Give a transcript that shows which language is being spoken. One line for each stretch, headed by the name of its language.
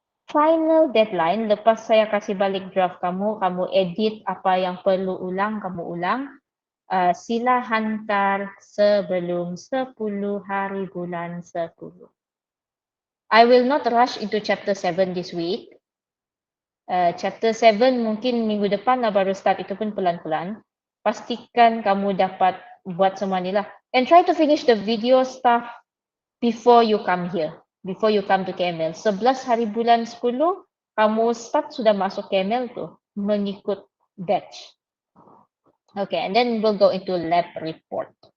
Malay: Final deadline, lepas saya kasih balik draft kamu, kamu edit apa yang perlu ulang, kamu ulang. Sila hantar sebelum 10 hari bulan 10.
English: I will not rush into chapter 7 this week.
Malay: Chapter 7 mungkin minggu depan lah baru start, itu pun pelan-pelan. Pastikan kamu dapat buat semua ni lah.
English: And try to finish the video stuff before you come here. Before you come to KML.
Malay: 11 hari bulan 10, kamu start sudah masuk KML tuh. Mengikut batch.
English: Okay, and then we'll go into lab report.